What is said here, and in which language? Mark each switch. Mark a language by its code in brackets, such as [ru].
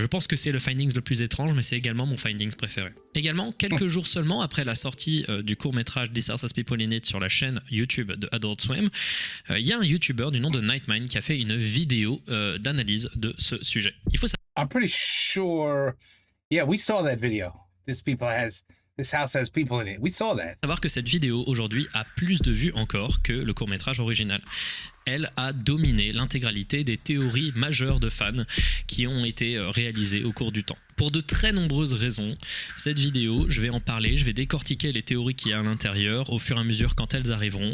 [fr] Je pense que c'est le Findings le plus étrange mais c'est également mon Findings préféré. Également, quelques jours seulement après la sortie du court-métrage This House Has People in It sur la chaîne YouTube de Adult Swim, il y a un YouTuber du nom de Nightmind qui a fait une vidéo d'analyse de ce sujet. Il faut [en] I'm pretty sure. Yeah, we saw that video. This house has people in it. We saw that. [fr] savoir que cette vidéo aujourd'hui a plus de vues encore que le court-métrage original. elle a dominé l'intégralité des théories majeures de fans qui ont été réalisées au cours du temps. Pour de très nombreuses raisons, cette vidéo, je vais en parler, je vais décortiquer les théories qu'il y a à l'intérieur au fur et à mesure quand elles arriveront.